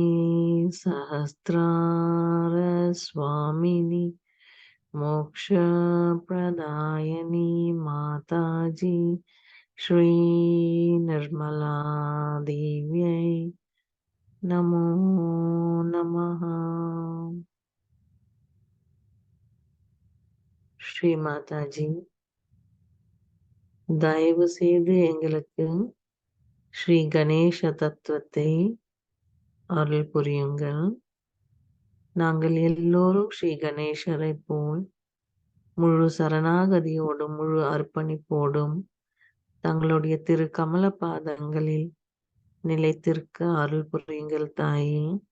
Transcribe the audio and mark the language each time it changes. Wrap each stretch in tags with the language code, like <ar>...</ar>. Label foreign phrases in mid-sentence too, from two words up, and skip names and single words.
<sa>सहस्रार स्वामिनी मोक्षप्रदायिनी माताजी श्री निर्मला देव्यै नमो नमः।</sa> <ta>ஸ்ரீ மாதாஜி, தயவு செய்து எங்களுக்கு ஸ்ரீ கணேச தத்துவத்தை அருள் புரியுங்கள். நாங்கள் எல்லோரும் ஸ்ரீ கணேசரை போல் முழு சரணாகதியோடும் முழு அர்ப்பணிப்போடும் தங்களுடைய திரு கமல பாதங்களில் நிலைத்திருக்க அருள் புரியுங்கள் தாயே.</ta>